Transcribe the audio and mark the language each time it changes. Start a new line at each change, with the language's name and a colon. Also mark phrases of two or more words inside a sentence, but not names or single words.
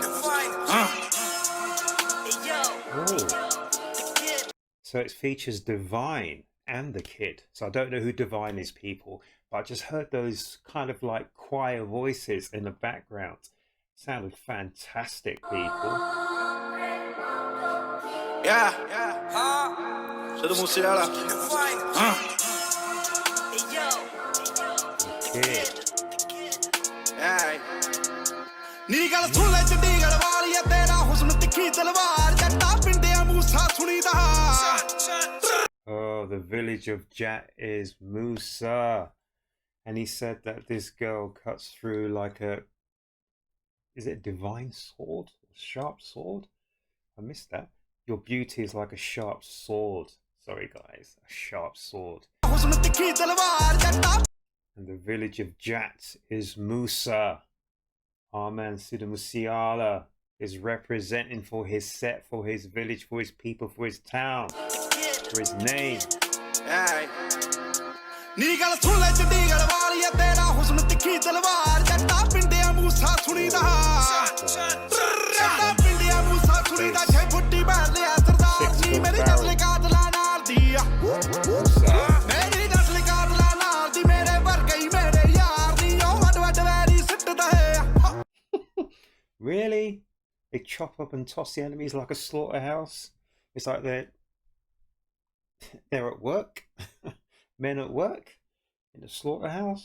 English: So it features Divine and the Kid. So I don't know who Divine is, people, but I just heard those kind of like choir voices in the background. Sounded fantastic, people. Yeah, Sidhu Moose Wala.
Punjabi: ਨੀ ਗੱਲ ਸੁਣ ਲੈ ਚੰਡੀਗੜ੍ਹ ਵਾਲੀਆ ਤੇਰਾ ਹੁਸਨ ਤਿੱਖੀ ਤਲਵਾਰ ਜੱਟਾ ਪਿੰਡਿਆਂ ਮੂਸਾ ਸੁਣੀਦਾ
English: Oh, the village of Jat is Musa. And he said that this girl cuts through like a, is it a divine sword? A sharp sword? I missed that. Your beauty is like a sharp sword. Sorry guys, a sharp sword. And the village of Jat is Musa. Our man Sidhu Moose Wala is representing for his set, for his village, for his people, for his town, for his name.
Punjabi: ਨੀ ਗੱਲ ਸੁਣ ਲੈ ਚੰਡੀਗੜ੍ਹ ਵਾਲੀਆ ਤੇਰਾ ਹੁਸਨ ਤਿੱਖੀ ਤਲਵਾਰ ਜੱਟਾ ਪਿੰਡਿਆਂ ਮੂਸਾ ਸੁਣੀਦਾ ਜੱਟਾ ਪਿੰਡਿਆਂ ਮੂਸਾ ਸੁਣੀਦਾ ਛੇ ਫੁੱਟੀ ਬਾਹਰ ਲਿਆ ਸਰਦਾਰ ਜੀ ਮੇਰੀ ਨਸਲ ਕਾਤਲਾਂ ਨਾਲ ਦੀ ਆ ਮੇਰੀ ਨਸਲ ਕਾਤਲਾਂ ਨਾਲ ਦੀ ਮੇਰੇ ਵਰਗਾ ਹੀ ਮੇਰੇ ਯਾਰ ਦੀ ਉਹ ਵੱਡ ਵੱਡ ਵੈਰੀ ਸਿੱਟਦਾ ਹੈ
English: Really? They chop up and toss the enemies like a slaughterhouse? It's like they're at work? Men at work? In a slaughterhouse?